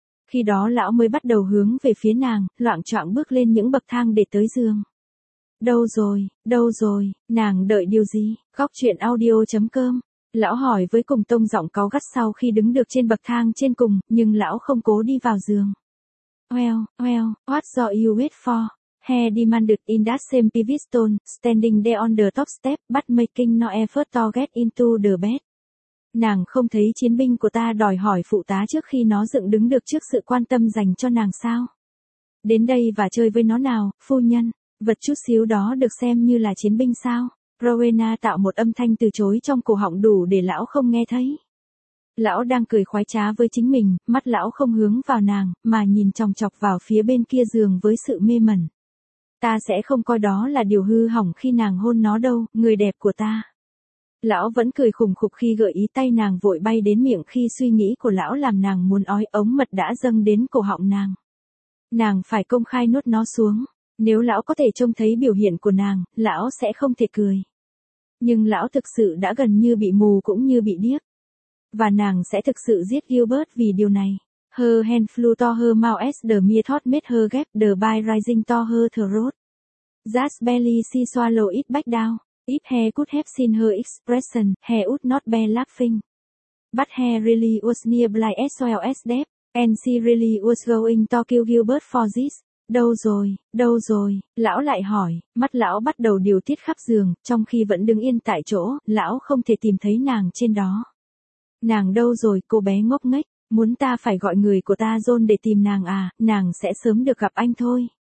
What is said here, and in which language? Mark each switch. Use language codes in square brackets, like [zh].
[vi] Khi đó lão mới bắt đầu hướng về phía nàng, loạng choạng bước lên những bậc thang để tới giường. Đâu rồi, nàng đợi điều gì, gocchuyenaudio.com. Lão hỏi với cùng tông giọng cáu gắt sau khi đứng được trên bậc thang trên cùng, nhưng lão không cố đi vào giường. [en] Well, what do you wait for? He demanded in that same pivot tone, standing there on the top step, but making no effort to get into the bed. [vi] Nàng không thấy chiến binh của ta đòi hỏi phụ tá trước khi nó dựng đứng được trước sự quan tâm dành cho nàng sao? Đến đây và chơi với nó nào, phu nhân. Vật chút xíu đó được xem như là chiến binh sao? Rowena tạo một âm thanh từ chối trong cổ họng đủ để lão không nghe thấy. Lão đang cười khoái trá với chính mình, mắt lão không hướng vào nàng, mà nhìn chòng chọc vào phía bên kia giường với sự mê mẩn. Ta sẽ không coi đó là điều hư hỏng khi nàng hôn nó đâu, người đẹp của ta. Lão vẫn cười khùng khục khi gợi ý tay nàng vội bay đến miệng khi suy nghĩ của lão làm nàng muốn ói, ống mật đã dâng đến cổ họng nàng. Nàng phải công khai nuốt nó xuống. Nếu lão có thể trông thấy biểu hiện của nàng, lão sẽ không thể cười. Nhưng lão thực sự đã gần như bị mù cũng như bị điếc. Và nàng sẽ thực sự giết Gilbert vì điều này. [en] Her hand flew to her mouth as the mere thought made her gasp, the bile rising to her throat. That barely she swallowed it back down. If he could have seen her expression, he would not be laughing. But he really was near blind as well as deaf, and she really was going to kill Gilbert for this. [vi] Đâu rồi, lão lại hỏi, mắt lão bắt đầu điều tiết khắp giường, trong khi vẫn đứng yên tại chỗ, lão không thể tìm thấy nàng trên đó. Nàng đâu rồi, cô bé ngốc nghếch? Muốn ta phải gọi người của ta John để tìm nàng à, nàng sẽ sớm được gặp anh thôi.